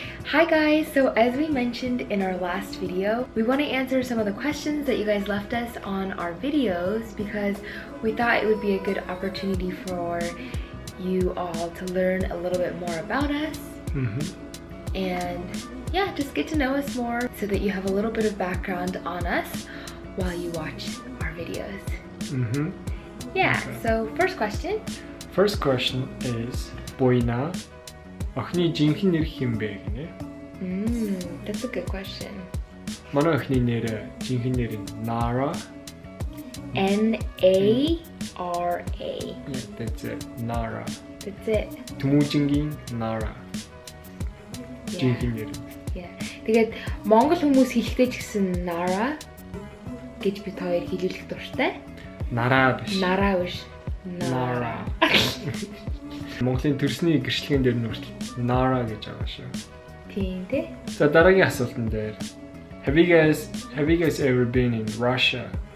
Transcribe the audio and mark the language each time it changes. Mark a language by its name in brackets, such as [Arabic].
[English] Hi guys, so as we mentioned in our last video, we want to answer some of the questions that you guys left us on our videos because we thought it would be a good opportunity for you all to learn a little bit more about us. And yeah, just get to know us more so that you have a little bit of background on us while you watch our videos. Yeah, so first question. First question is Boyna. [Mongolian] Охны жинхэнэ нэр хэм бэ гинэ? [English] That's a good question. [Mongolian] Манай охны нэр жинхэнэ нэр нь Nara. [English] N-A-R-A. Yeah, that's it. Nara. That's it. Temuujin Nara. Yeah. [Mongolian] Жинхэнэ нэр. [English] Yeah. [Mongolian] Тэгээд Монгол хүмүүс хэлэхдээ ч гэсэн Nara гэж бид хоёр хэлүүлэх дуртай. Nara биш. Nara биш. Nara. Монголын төрсний гэрчлэгэн дээр нь хүртэл Nara гэж байгаа шүү. Тийм дээ. За дараагийн асуултан дээр. [English] Have you guys ever been in Russia?